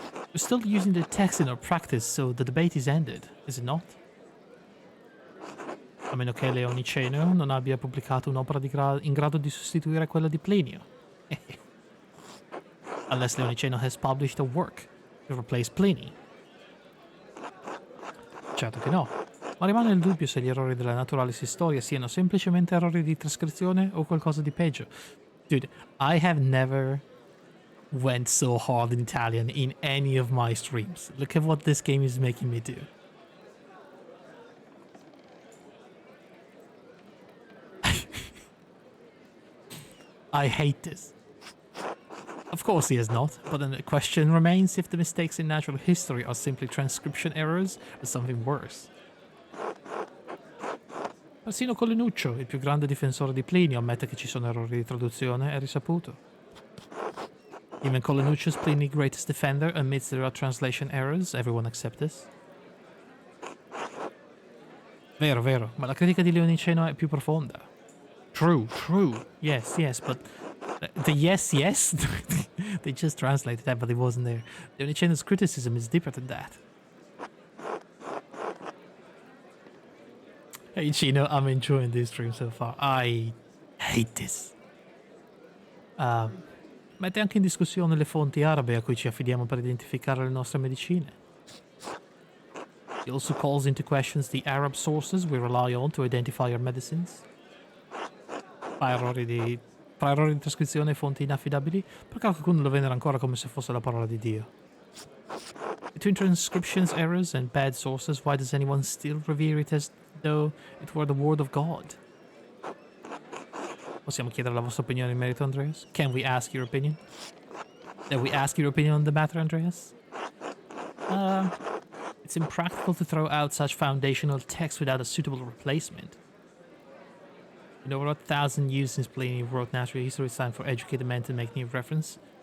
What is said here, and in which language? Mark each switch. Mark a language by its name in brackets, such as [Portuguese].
[English] We're still using the text in our practice, so the debate is ended, is it not? [Italian] A meno che Leoniceno non abbia pubblicato un'opera in grado di sostituire quella di Plinio. [English] Unless Leoniceno has published a work to replace Pliny. [Italian] Certo che no, ma rimane il dubbio se gli errori della Naturalis Historia siano semplicemente errori di trascrizione o qualcosa di peggio. [English] Dude, I have never went so hard in Italian in any of my streams. Look at what this game is making me do. I hate this. Of course he has not, but then the question remains if the mistakes in natural history are simply transcription errors or something worse. [Italian] Persino Colinuccio, il più grande difensore di Plinio, ammette che ci sono errori di traduzione, è risaputo. [English] Even Colinuccio's Pliny's greatest defender admits there are translation errors, everyone accepts this. [Italian] Vero, vero, ma la critica di Leoniceno è più profonda. [English] True, yes, but the yes, they just translated that, but it wasn't there. Leoniceno's criticism is deeper than that. Hey Chino, I'm enjoying this stream so far. I hate this. [Italian] Mette anche in discussione le fonti arabe a cui ci affidiamo per identificare le nostre medicine. [English] He also calls into questions the Arab sources we rely on to identify our medicines. [Italian] Fa errori di trascrizione e fonti inaffidabili, perché qualcuno lo venera ancora come se fosse la parola di Dio. [English] Between transcriptions errors and bad sources, why does anyone still revere it as though it were the word of God? [Italian] Possiamo chiedere la vostra opinione in merito, Andreas? [English] Can we ask your opinion? Can we ask your opinion on the matter, Andreas? It's impractical to throw out such foundational text without a suitable replacement. In over 1,000 years since Pliny wrote natural history, it's time for educated men to make new reference.